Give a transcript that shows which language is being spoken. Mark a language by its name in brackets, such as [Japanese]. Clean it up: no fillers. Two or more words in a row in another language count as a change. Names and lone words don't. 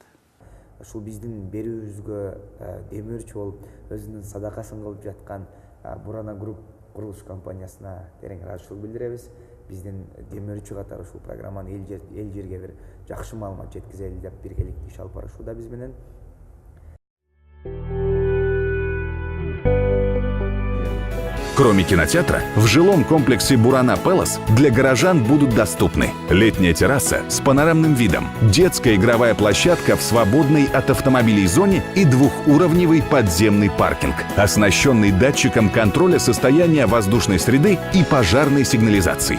[Kyrgyz] Ушул биздин берүүбүзгө демөөрчү болуп өзүнүн садакасын кылып жаткан Бурана Групп курулуш компаниясына терең ыраазычылык билдиребиз. Биздин демөөрчү катары ушул программаны эл жерге бир жакшы маалымат жеткизели деп биргеликте иш алып барышууда биз менен. [Russian] Кроме кинотеатра, в жилом комплексе Бурана Пэлас для горожан будут доступны летняя терраса с панорамным видом, детская игровая площадка в свободной от автомобилей зоне и двухуровневый подземный паркинг, оснащенный датчиком контроля состояния воздушной среды и пожарной сигнализацией.